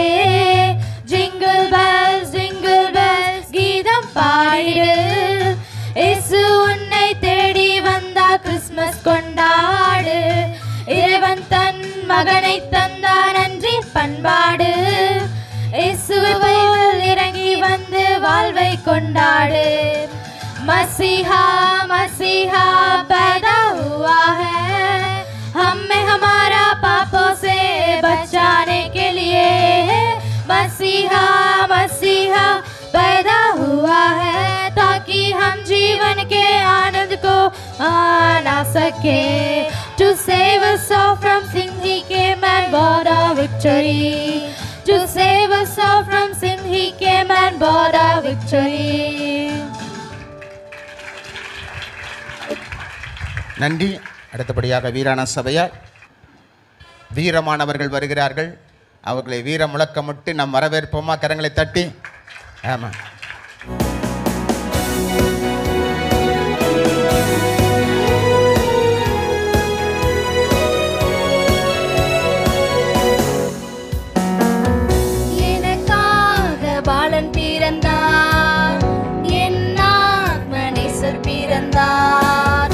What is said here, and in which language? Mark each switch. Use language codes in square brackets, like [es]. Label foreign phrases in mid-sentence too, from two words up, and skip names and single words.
[en] jingle bells [ta] கீதம் பாடிடு, இயேசு உன்னை தேடி வந்தா கிறிஸ்மஸ் கொண்டாடு. இறைவன் தன் மகனை தந்தார் நன்றி பண்பாடு. இயேசுவில் இறங்கி வந்து வாழ்வை கொண்டாடு. [hi] मसीहा मसीहा पैदा हुआ है हमें हमारा पापों से बचाने के लिए. मसीहा मसीहा पैदा हुआ है ताकि हम जीवन के आनंद को आना सके. [en] To save us all from sin he came and bought our victory. To save us all from sin he came and bought our victory. [ta] நன்றி. அடுத்தபடியாக வீரான சபையார் வீரமானவர்கள் வருகிறார்கள். அவர்களை வீர முழக்கமிட்டு நாம் வரவேற்போமா? கரங்களை தட்டி. ஆமாம். எனக்காக பாலன் பிறந்தார், என் ஆத்மநேசர் பிறந்தார்.